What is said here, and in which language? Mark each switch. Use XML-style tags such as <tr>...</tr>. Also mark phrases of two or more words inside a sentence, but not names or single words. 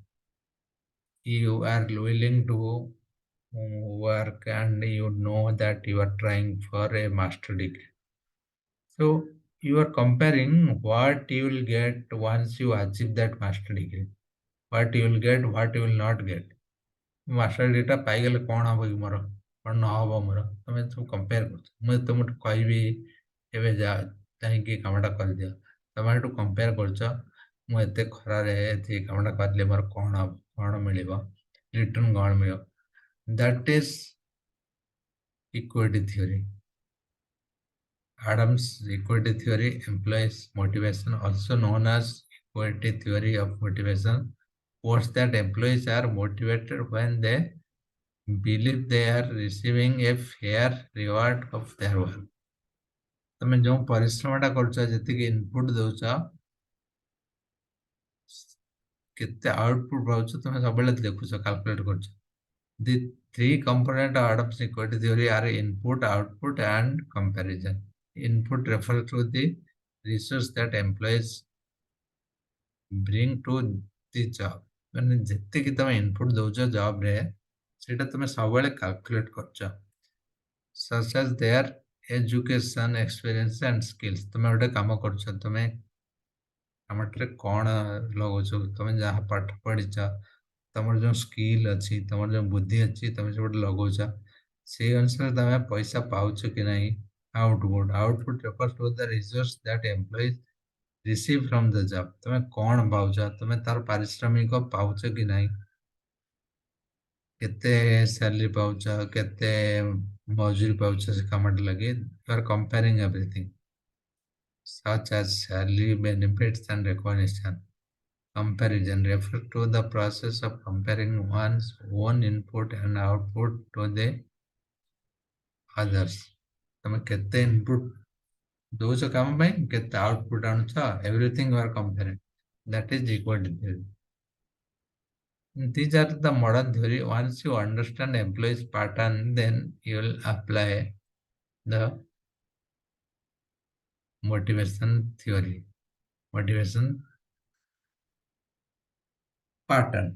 <en>You are willing to work and you know that you are trying for a master degree. So you are comparing what you will get once you achieve that master degree, what you will get, what you will not get. master degree</en> <or>ପାଇଗଲେ କ'ଣ ହବ କି ମୋର, କ'ଣ ନହବ ମୋର, ତମେ ସବୁ କମ୍ପେୟାର କରୁଛ। ମୁଁ ତମଠୁ କହିବି ଏବେ ଯାଇକି କାମଟା କରିଦିଅ, ତମେ ଏଠୁ କମ୍ପେୟାର କରୁଛ, ମୁଁ ଏତେ ଖରାରେ ଏତିକି କାମଟା କରିଲେ ମୋର କ'ଣ ହବ, କ'ଣ ମିଳିବ, ରିଟର୍ନ କ'ଣ ମିଳିବ।</or> <en>That is equity theory. Adams' equity theory employs motivation, also known as equity theory of motivation, posts that employees are motivated when they believe they are receiving a fair reward of their work.</en> <or>ତମେ ଯେଉଁ ପରିଶ୍ରମଟା କରୁଛ, ଯେତିକି ଇନପୁଟ ଦଉଛ, କେତେ ଆଉଟପୁଟ ପାଉଛ, ତମେ ସବୁବେଳେ ଦେଖୁଛ, କାଲକୁଲେଟ କରୁଛ।</or> <en>The three component of Adams equity theory are input, output, and comparison. Input refers to the resource that employees bring to the job.</en> <or>ମାନେ ଯେତିକି ତମେ ଇନପୁଟ ଦଉଛ ଜବରେ, ସେଇଟା ତମେ ସବୁବେଳେ କାଲକୁଲେଟ କରୁଛ।</or> <en>such as their education, experience, and skills.</en> <or>ତମେ ଗୋଟେ କାମ କରୁଛ, ତମେ କାମଟାରେ କ'ଣ ଲଗାଉଛ, ତମେ ଯାହା ପାଠ ପଢିଛ, ତମର ଯୋଉ ସ୍କିଲ୍ ଅଛି, ତମର ଯୋଉ ବୁଦ୍ଧି ଅଛି, ତମେ ସେପଟେ ଲଗଉଛ, ସେଇ ଅନୁସାରେ ତମେ ପଇସା ପାଉଛ କି ନାହିଁ?</or> <en>ଆଉଟପୁଟ refers to the results that employees receive from the job.</en> <or>ତମେ କଣ ପାଉଛ, ତମେ ତାର ପାରିଶ୍ରମିକ ପାଉଛ କି ନାହିଁ, କେତେ ସାଲେରୀ ପାଉଛ, କେତେ ମଜୁରୀ ପାଉଛ ସେ କାମଟା ଲାଗି,</or> <en>you are comparing everything such as salary, benefits and recognition. Comparison refers to the process of comparing one's own input and output to the others.</en> <or>ତମେ କେତେ input ଦଉଛ କାମ ପାଇଁ, କେତେ output ଆଣୁଛ,</or> <en>everything you are comparing. That is equal theory. These are the modern theory. Once you understand employees pattern, then you will apply the motivation theory. Motivation pattern.</en>